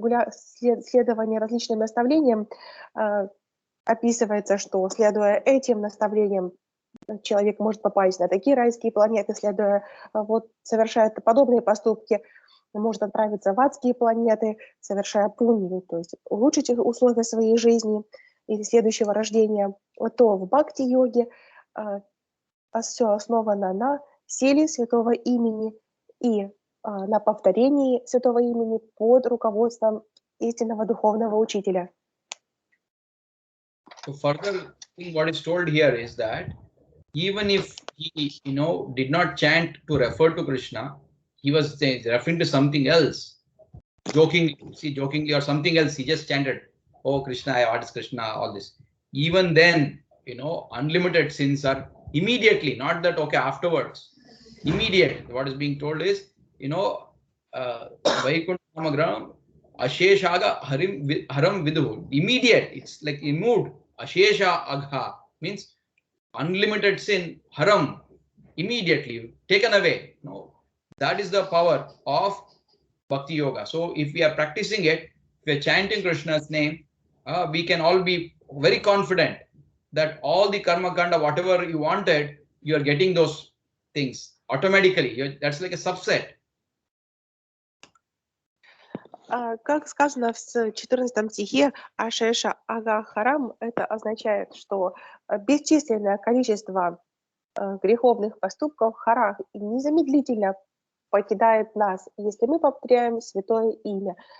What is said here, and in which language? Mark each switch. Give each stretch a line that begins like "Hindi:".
Russian: Следование различным наставлениям описывается, что, следуя этим наставлениям, человек может попасть на такие райские планеты, следуя, совершая подобные поступки, может отправиться в адские планеты, совершая пунью, то есть улучшить условия своей жизни или следующего рождения. То в бхакти-йоге все основано на силе святого имени и на повторении святого имени под руководством истинного духовного учителя.
English: So further, what is told here is that even if he, did not chant to refer to Krishna, he was referring to something else, jokingly or something else. He just chanted, "Oh Krishna, what is Krishna?" All this. Even then, unlimited sins are immediately, not that afterwards. Immediate. What is being told is, Vaikuntha Samagram Asheshaga Haram Vidu. Immediate. It's like removed. Ashesha Agha means unlimited sin, haram, immediately taken away. That is the power of Bhakti Yoga. So if we are practicing it, if we are chanting Krishna's name, we can all be very confident that all the karma kanda, whatever you wanted, you are getting those things automatically. That's like a subset.
Russian: Как сказано в 14 стихе, Ашеша Ага Харам, это означает, что бесчисленное количество греховных поступков харах незамедлительно покидает нас, если мы повторяем святое имя.